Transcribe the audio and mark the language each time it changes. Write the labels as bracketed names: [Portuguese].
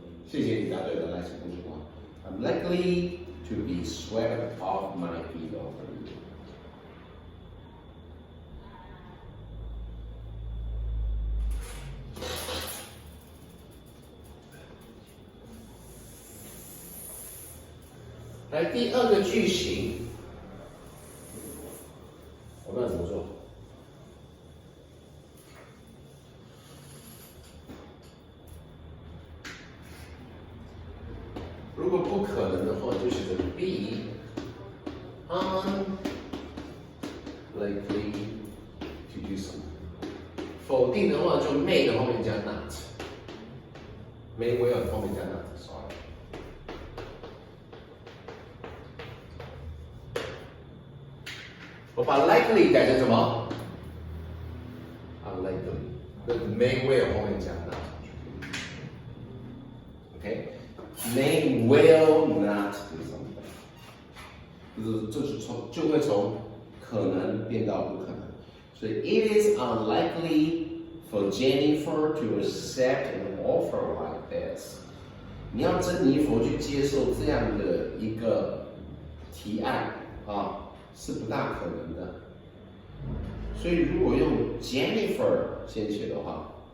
[Chinese] 谢谢你答对了，来，请同学们。 [English] I'm likely to be swept off my feet over you. [Chinese] 来，第二个句型，我们要怎么做？如果不可能的话，就写成 be unlikely to do something。否定的话就 may 的后面加 not，may will 的后面加 not。 [English] Sorry。 [Chinese] 我把 likely 改成什么 ？unlikely。那 may will 后面加 not。OK。May will not do something， 就会从可能变到不可能。所以 [English] it is unlikely for Jennifer to accept an offer like this。 [Chinese] 你要珍妮佛去接受这样的一个提案啊，是不大可能的。所以如果用 Jennifer 先写的话。